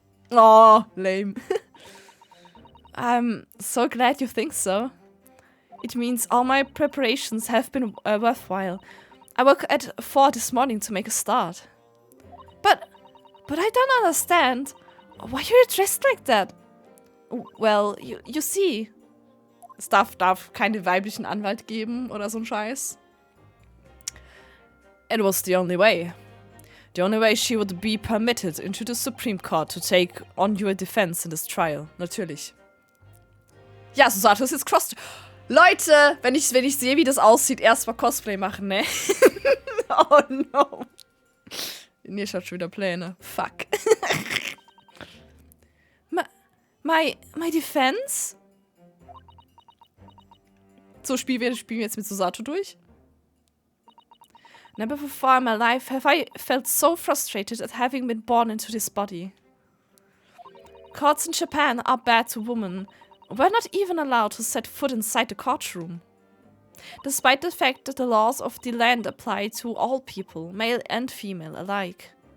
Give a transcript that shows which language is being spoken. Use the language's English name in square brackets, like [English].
[English] Oh, lame. I'm so glad you think so. It means all my preparations have been worthwhile. I woke at 4 this morning to make a start. But I don't understand. Why are you dressed like that? Well, you see. [German] Es darf keine weiblichen Anwalt geben oder so ein Scheiß. [English] It was the only way. The only way she would be permitted into the Supreme Court to take on your defense in this trial. [German] Natürlich. Ja, Susato ist jetzt Cross... Leute, wenn ich sehe, wie das aussieht, erstmal Cosplay machen, ne? [English] Oh no. [German] Nee, schaut schon wieder Pläne. Fuck. [English] My defense? [German] So, spielen wir jetzt mit Susato durch. [English] Never before in my life have I felt so frustrated at having been born into this body. Courts in Japan are bad to women. We're not even allowed to set foot inside the courtroom. Despite the fact that the laws of the land apply to all people, male and female alike.